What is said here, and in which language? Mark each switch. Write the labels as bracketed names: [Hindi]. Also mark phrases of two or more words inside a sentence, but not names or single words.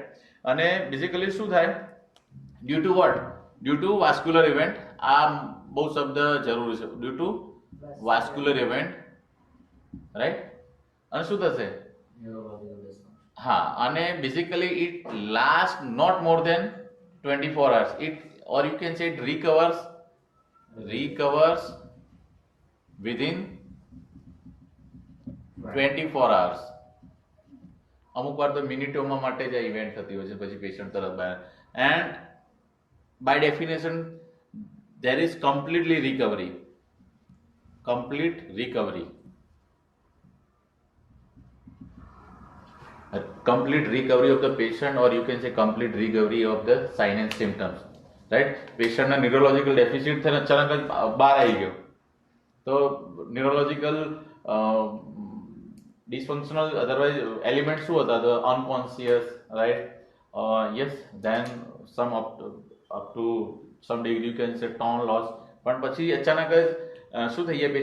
[Gujarati] અને બેઝિકલી શું થાય? [English] due to what? due to vascular event. [Gujarati] આ બહુ શબ્દ જરૂરી છે, [English] due to vascular event, right? [Gujarati] અને શું થશે? હા, અને [English] basically it last not more than 24 hours. It, or you can say it recovers within 24 hours. [Gujarati] અમુક વાર તો મિનિટોમાં માટે જ ઇવેન્ટ થતી હોય છે, પછી પેશન્ટ તરત બહાર. [English] and by definition there is complete recovery of the patient, or you can say complete recovery of the sign and symptoms, right? [Gujarati] પેશન્ટના [English] neurological deficit [Gujarati] થઈને અચાનક જ બહાર આવી ગયો, તો [English] neurological dysfunctional otherwise element [Gujarati] શું હતા? [English] તો unconscious, right? yes, then some up to some degree you can say tone loss, [Gujarati] પણ પછી અચાનક જ શું થઈ જાય?